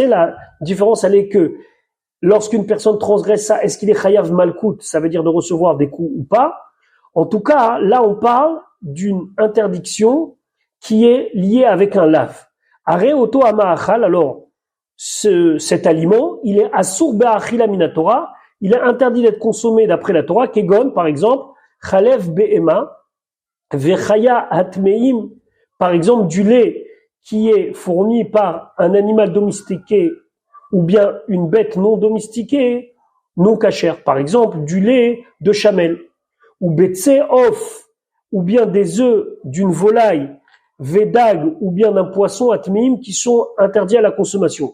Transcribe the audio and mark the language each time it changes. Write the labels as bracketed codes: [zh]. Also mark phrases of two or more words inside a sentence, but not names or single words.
[fr] La différence, elle est que lorsqu'une personne transgresse ça, est-ce qu'il est [he] חייב מלקות, [fr] ça veut dire de recevoir des coups ou pas? En tout cas, là on parle d'une interdiction qui est liée avec un lave. [he] הרי אותו המאכל, [fr] alors cet aliment, il est [he] אסור באכילה מן התורה, [fr] il est interdit d'être consommé d'après la Torah, kegon par exemple, [he] חלב בהמה, וחיה טמאים, [fr] par exemple du lait qui est fourni par un animal domestiqué ou bien une bête non domestiquée, non cachère, par exemple du lait de chamel, ou [he] ביצי עוף, [fr] ou bien des œufs d'une volaille, vedag, ou bien d'un poisson atmeim qui sont interdits à la consommation.